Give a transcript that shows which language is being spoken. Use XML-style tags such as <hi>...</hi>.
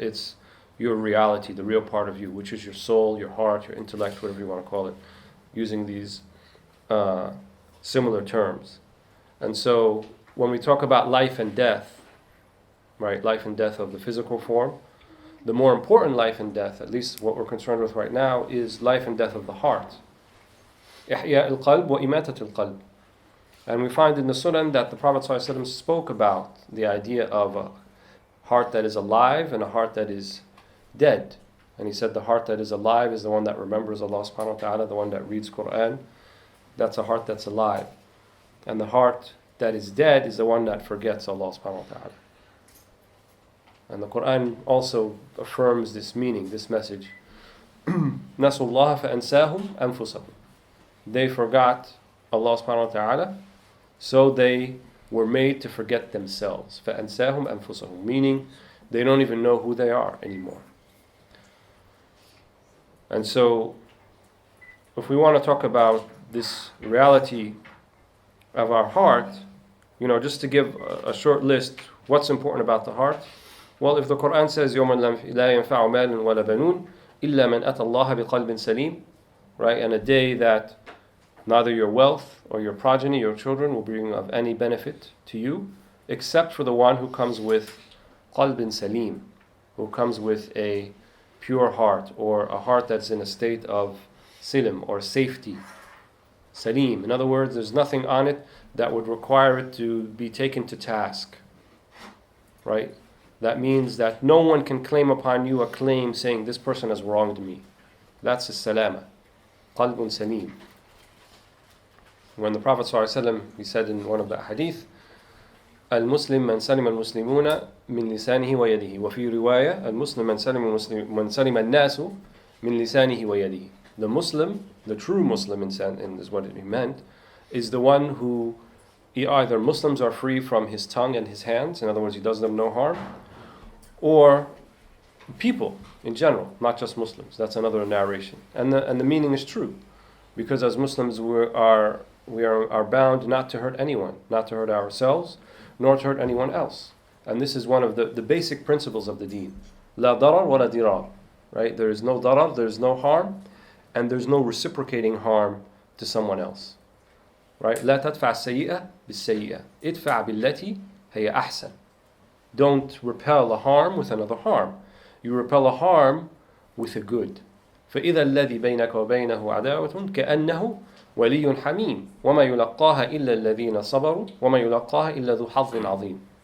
<en>It's your reality, the real part of you, which is your soul, your heart, your intellect, whatever you want to call it, using these similar terms. And so when we talk about life and death, right, life and death of the physical form, the more important life and death, at least what we're concerned with right now, is life and death of the heart.</en> <ar>إحياء القلب وإماتة القلب.</ar> <en>And we find in the Sunan that the Prophet ﷺ spoke about the idea of a heart that is alive and a heart that is dead. And he said the heart that is alive is the one that remembers Allah subhanahu wa ta'ala, the one that reads Quran. That's a heart that's alive. And the heart that is dead is the one that forgets Allah subhanahu wa ta'ala. And the Quran also affirms this meaning, this message.</en> <ar>نَسُوا اللَّهَ فَأَنْسَاهُمْ أَنفُسَهُم.</ar> <en>They forgot Allah subhanahu wa ta'ala, so they were made to forget themselves.</en> <ar>فَأَنْسَاهُمْ أَنفُسَهُم.</ar> <en>Meaning, they don't even know who they are anymore. And so, if we want to talk about this reality of our heart, just to give a short list, what's important about the heart? Well, if the Quran says</en> <ar>يَوْمًا لَا يَنْفَعُ مَالٌ وَلَا بَنُونَ إِلَّا مَنْ أَتَى اللَّهَ بِقَلْبٍ سَلِيمٍ,</ar> <en>right? And a day that neither your wealth or your progeny, your children, will bring of any benefit to you, except for the one who comes with qalbin salim, who comes with a pure heart, or a heart that's in a state of silim, or safety. Salim. In other words, there's nothing on it that would require it to be taken to task. Right? That means that no one can claim upon you a claim saying, this person has wronged me. That's a salama. Qalbun salim. When the Prophet ﷺ, he said in one of the hadith,</en> <ar>المسلم من سلم المسلمون من لسانه ويده, وفي رواية المسلم من سلم الناس من لسانه ويده.</ar> <en>The Muslim, the true Muslim is what it meant, is the one who either Muslims are free from his tongue and his hands, in other words, he does them no harm, or people in general, not just Muslims. That's another narration. And the meaning is true, because as Muslims we are bound not to hurt anyone, not to hurt ourselves, nor to hurt anyone else. And this is one of the basic principles of the deen.</en> <ar>La darar wa la dirar.</ar> <en>Right? There is no darar, there is no harm, and there's no reciprocating harm to someone else. Right?</en> <ar>لا تدفع السيئة بالسيئة. ادفع بالتي هي أحسن.</ar> <en>Don't repel a harm with another harm. You repel a harm with a good.</en> <ar>فإذا الذي بينك وبينه عداوة كأنه ولي حميم وما يلقاها إلا الذين صبروا وما يلقاها إلا ذو حظ عظيم.</ar>